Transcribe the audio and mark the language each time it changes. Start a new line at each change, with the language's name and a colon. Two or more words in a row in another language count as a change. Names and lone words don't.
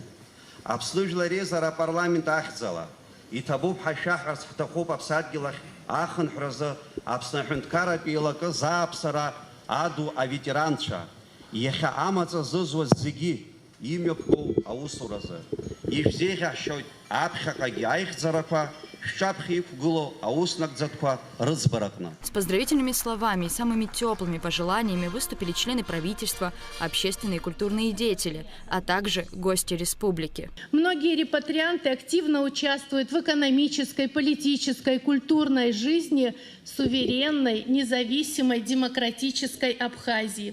Abkhazian: Аԥсны жәлар реизара апарламент ахьӡала иҭабуп ҳашәаҳәарц ҳҭахуп аԥсадгьыл ахь ахынҳәразы Аԥсны аҳәынҭқарратә еилакы зааԥсара аду аветеранцәа, иахьа амаҵа зызуаз зегьы имҩаԥгоу аусуразы. Ишәзеиӷьаҳшьоит аԥхьаҟагьы аихьӡарақәа,
Russian: С поздравительными словами и самыми теплыми пожеланиями выступили члены правительства, общественные и культурные деятели, а также гости республики. Многие репатрианты активно участвуют в экономической, политической, культурной жизни суверенной, независимой, демократической Абхазии.